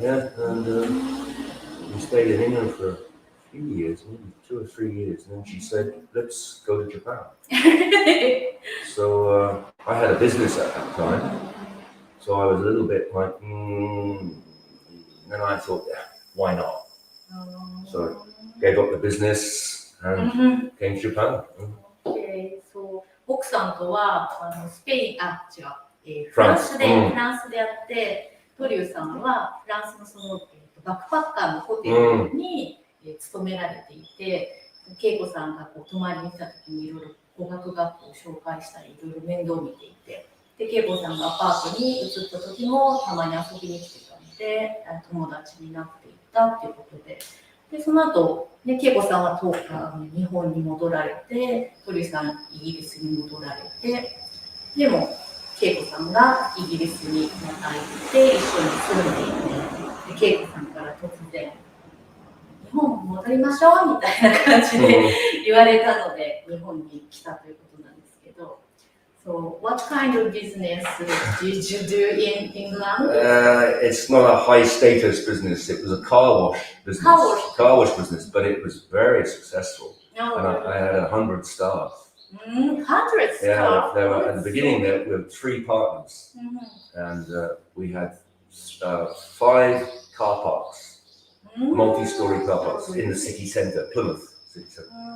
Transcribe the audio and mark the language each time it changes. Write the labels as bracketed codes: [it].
[en] Yeah, and we stayed in England for a few years, maybe 2 or 3 years, and then she said, let's go to Japan. So I had a business at that time, so I was a little bit like, then I thought, yeah, why not? So gave up the business and came to Japan. Okay, so [ja] 奥さんとはスペイン、フランスで会ってトリューさんはフランスのそのバックパッカーのホテルに勤められていて、恵子さんがこう泊まりに来た時にいろいろ語学学校を紹介したりいろいろ面倒を見ていて、で恵子さんがアパートに移った時もたまに遊びに来てたので友達になっていったっていうことで、でその後ね、恵子さんは日本に戻られて、トリューさんイギリスに戻られて、でも恵子さんがイギリスにまた行って一緒に住んでいて、で恵子さんから突然日本に戻りましょうみたいな感じで言われたので日本に来たということなんですけど、 [en] So what kind of business did you do in England? It's not a high status business. It was a car wash business. Car wash business, but it was very successful. And I had 100 staff. 100 staff? Yeah, there were, at the beginning there were 3 partners, and we had 5 car parks, multi-story car parks in the city centre, Plymouth city centre.